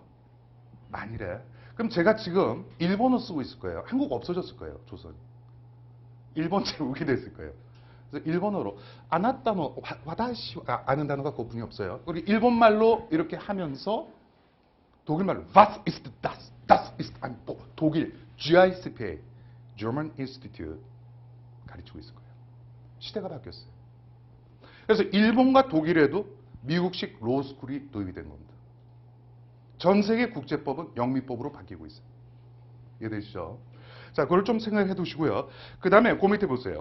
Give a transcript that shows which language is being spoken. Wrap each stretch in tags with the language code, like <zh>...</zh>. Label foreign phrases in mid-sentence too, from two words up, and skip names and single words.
<ko>만일에. 그럼 제가 지금 일본어 쓰고 있을 거예요. 한국 없어졌을 거예요. 조선. 일본 제국이 됐을 거예요. 그래서 일본어로</ko> <ja>あなたの わたし</ja> <ko>아는 단어가 그분이 없어요. 우리 일본말로 이렇게 하면서 독일말로</ko> <de>Was ist das? Das ist ein</de> <ko>독일 GICPA</ko> <en>German Institute</en> <ko>가르치고 있을 거예요. 시대가 바뀌었어요. 그래서 일본과 독일에도 미국식 로스쿨이 도입이 된 겁니다. 전 세계 국제법은 영미법으로 바뀌고 있어요. 이해되시죠? 자, 그걸 좀 생각해 두시고요. 그 다음에 그 밑에 보세요.</ko>